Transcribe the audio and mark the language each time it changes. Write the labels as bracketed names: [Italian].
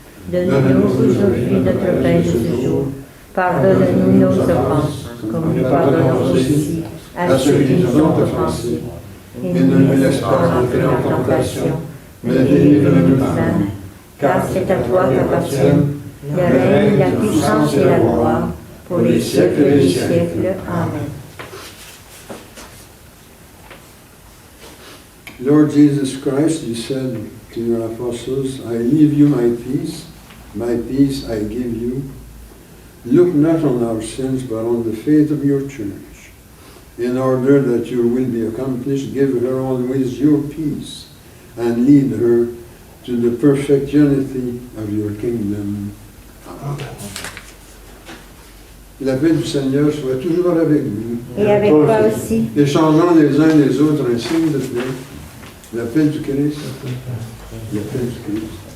[French] Donne-nous aujourd'hui notre pain de ce jour. Pardonne-nous nos offenses, comme nous pardonnons aussi à ceux qui nous ont offensés. Et ne nous laisse pas entrer en tentation, mais délivre-nous du mal. Car c'est à toi qu'appartiennent le règne, la puissance et la gloire, pour les siècles des siècles. Amen. [English] Lord Jesus Christ, you said to your apostles, I leave you my peace I give you. Look not on our sins, but on the faith of your church. In order that your will be accomplished, give her always your peace, and lead her to the perfect unity of your kingdom. Amen. [French] La paix du Seigneur soit toujours avec vous. Et avec toi aussi. Échangeons les uns les autres un signe de paix. La paix du Christ. La paix du Christ.